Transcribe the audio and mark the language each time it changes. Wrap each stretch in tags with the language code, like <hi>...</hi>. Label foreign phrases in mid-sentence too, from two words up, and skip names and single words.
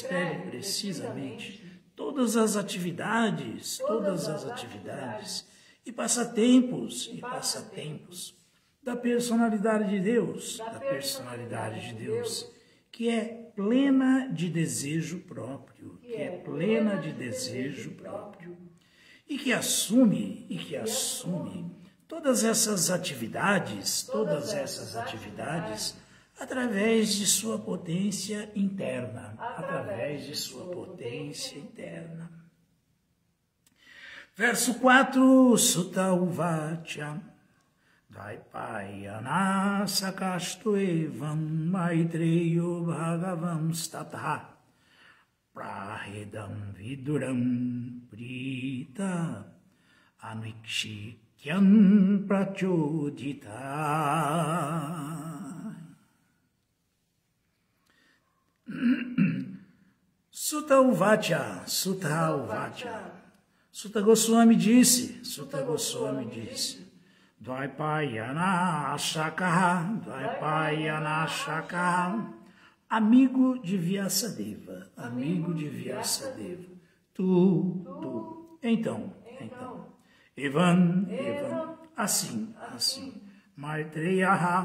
<pt>todas as atividades e passatempos da personalidade de Deus, que é plena de desejo próprio, e que assume todas essas atividades através de sua potência interna, Verso 4,</pt> <sa>Sutta Uvacha, Dvaipayana Sakastu Evam Maitreyo Bhagavam Statha Prahedam Viduram Prita Anuikshikyam Prachodita. Sutta Uvacha.</sa> <pt>Sutta Goswami disse,</pt> <sa>Dvaipayana Shakaha,</sa> <pt>amigo de Vyasadeva, tu. Então, Evan, assim, Maitreya,</pt>